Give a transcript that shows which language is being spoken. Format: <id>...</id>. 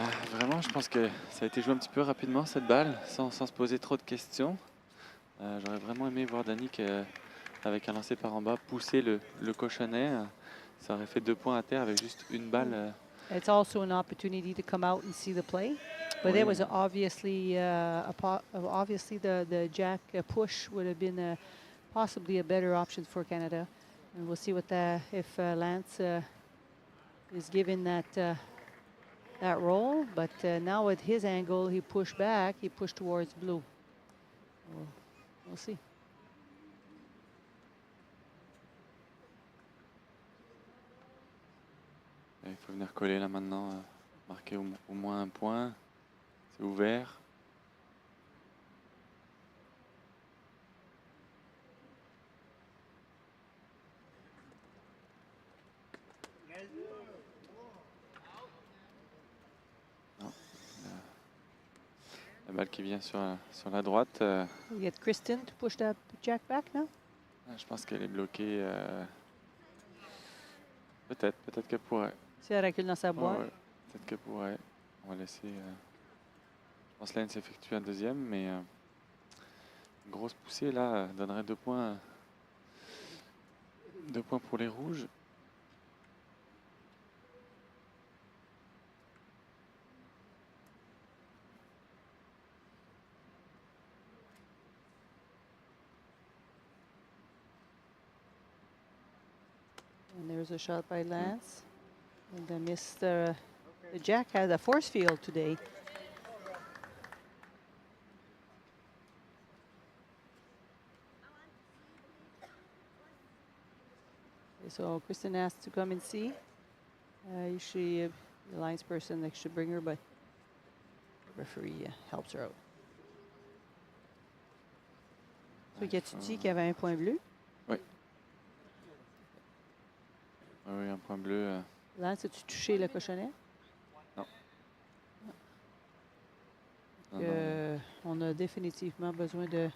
<fr>Vraiment, je pense que ça a été joué un petit peu rapidement cette balle, sans se poser trop de questions. J'aurais vraiment aimé voir Danick avec un lancer par en bas pousser le cochonnet. Ça aurait fait 2 points à terre avec juste une balle.</fr> <en>It's also an opportunity to come out and see the play. But there was obviously obviously the jack push would have been possibly a better option for Canada. And we'll see if Lance is given that roll. But now at his angle, he pushed back. He pushed towards blue. We'll see.</en> <fr>Il faut venir coller là maintenant, marquer au moins un point. C'est ouvert. Non. La balle qui vient sur la droite.</fr> <en>You get Kristen to push that jack back now?</en> <fr>Je pense qu'elle est bloquée. Peut-être qu'elle pourrait. Si elle recule dans sa boîte. Ouais, peut-être qu'elle pourrait. On va laisser. Je pense que Lane s'effectue un deuxième, mais une grosse poussée là donnerait 2 points. 2 points pour les rouges.</fr> <en>And there's a shot by Lance. And the jack has a force field today. So Kristen asked to come and see. Usually the lines person that should bring her, but The referee helps her out.</en> <fr>So, y a-tu dit qu'il y avait un point bleu? Oui. Oui, un point bleu. Lance, as-tu touché le cochonnet? Non. Non. On a définitivement besoin</fr>